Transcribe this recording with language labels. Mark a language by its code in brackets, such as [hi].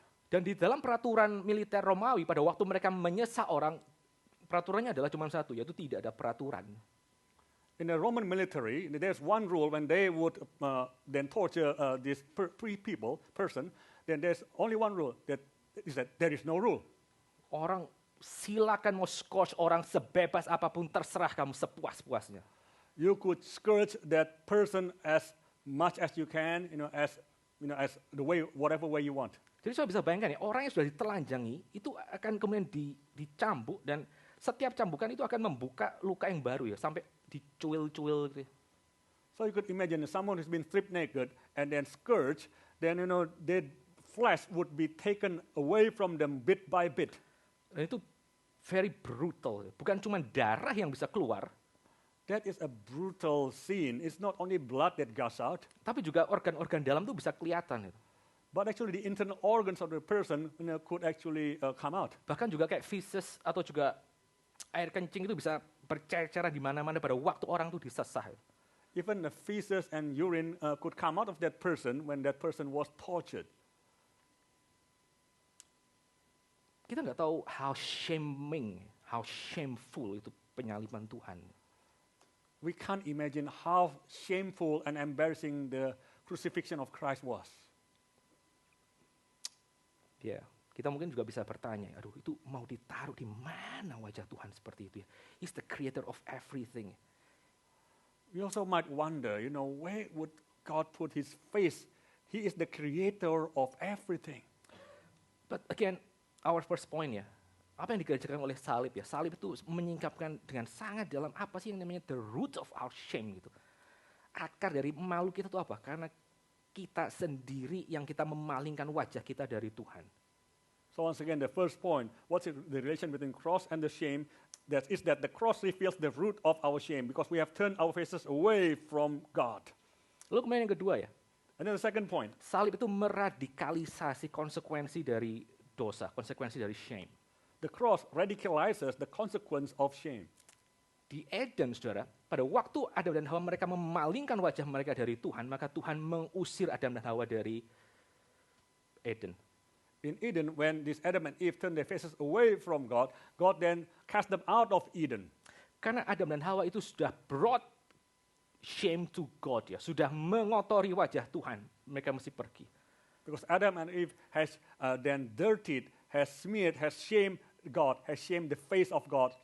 [id] Dan di dalam peraturan militer Romawi pada waktu mereka menyesah orang, peraturannya adalah cuma satu, yaitu tidak ada peraturan. [en] In the Roman military, there's one rule when they would then torture this person, then there's only one rule, that is that there is no rule. [id] Orang silakan mau scourge orang sebebas apapun, terserah kamu sepuas-puasnya. [en] You could scourge that person as much as you can, as the way, whatever way you want. [id] Jadi saya bisa bayangkan ya, orang yang sudah ditelanjangi itu akan kemudian dicambuk dan setiap cambukan itu akan membuka luka yang baru ya, sampai dicuil-cuil gitu. [en] So you could imagine someone who's been stripped naked and then scourged, then their flesh would be taken away from them bit by bit. [id] Dan itu [en] very brutal, [id] bukan cuma darah yang bisa keluar. [en] That is a brutal scene. It's not only blood that gush out, [id] Tapi juga organ-organ dalam tuh bisa kelihatan. Gitu. [en] but actually the internal organs of the person could actually come out. [id] Bahkan juga kayak feces atau juga air kencing itu bisa bercecer di mana-mana pada waktu orang tuh disesah. [en] Even the feces and urine could come out of that person when that person was tortured. [id] Kita nggak tahu [en] how shameful [id] itu penyaliban Tuhan. [en] We can't imagine how shameful and embarrassing the crucifixion of Christ was. [id] Ya, kita mungkin juga bisa bertanya, aduh itu mau ditaruh di mana wajah Tuhan seperti itu ya? [en] He's the creator of everything. We also might wonder, where would God put his face? He is the creator of everything. But again, our first point [id] ya, apa yang dikerjakan oleh salib ya? Salib itu menyingkapkan dengan sangat dalam apa sih yang namanya [en] the root of our shame [id] gitu. Akar dari malu kita itu apa? Karena kita sendiri yang kita memalingkan wajah kita dari Tuhan. [en] So once again, the first point, what's the relation between cross and the shame? That is that the cross reveals the root of our shame because we have turned our faces away from God. [id] Lalu kemudian yang kedua ya, [en] And then the second point, [id] salib itu meradikalisasi konsekuensi dari dosa, konsekuensi dari shame. [en] the cross radicalizes the consequence of shame. [id] Di Eden, saudara, pada waktu Adam dan Hawa mereka memalingkan wajah mereka dari Tuhan, maka Tuhan mengusir Adam dan Hawa dari Eden. [en] In Eden, when this Adam and Eve turned their faces away from God, God then cast them out of Eden. [id] Karena Adam dan Hawa itu sudah [en] brought shame to God [id] ya, sudah mengotori wajah Tuhan, mereka mesti pergi. [en] Because Adam and Eve has then dirtied has smeared, has shamed God, has shamed the face of God.